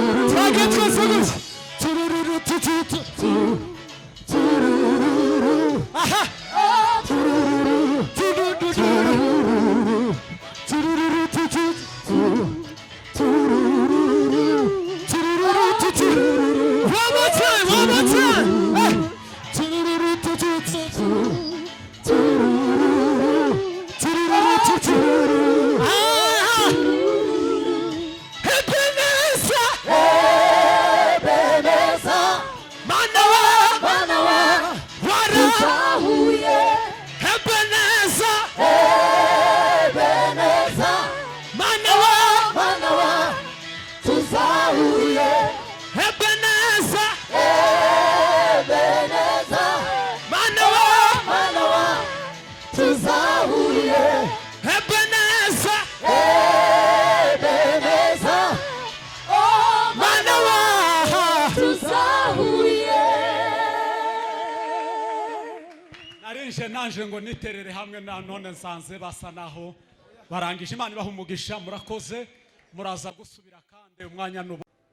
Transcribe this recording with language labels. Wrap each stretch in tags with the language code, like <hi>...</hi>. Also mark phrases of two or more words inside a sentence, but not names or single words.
<rw>Twagiye twese gutya. Turururu. Aha. Turururu. Turururu. Turururu. Turururu. Tu, tu. Turururu. Turururu. Tu, tu.</rw> <en>One more time, one more time. Turururu. Turururu. Tu, tu, tu, tu. Turururu. Turururu. Tu, tu. Aha.</en> <rw>Ebenezer. Ebenezer. Mana wa, Mana wa, wara, tuzahuye. Ebeneza, Ebeneza. Mana wa, Mana wa, tuzahuye. Ebeneza, Ebeneza. Mana wa, Mana wa, Tuzahurire. Ebeneza. Ebeneza. Oh, mana wa. Tuzahurire. Narinje nanje ngo niterere hamwe na none nsanze basa naho barangije. Imana ibaha umugisha, murakoze. Muraza gusubira kandi umwanya nubu-</rw>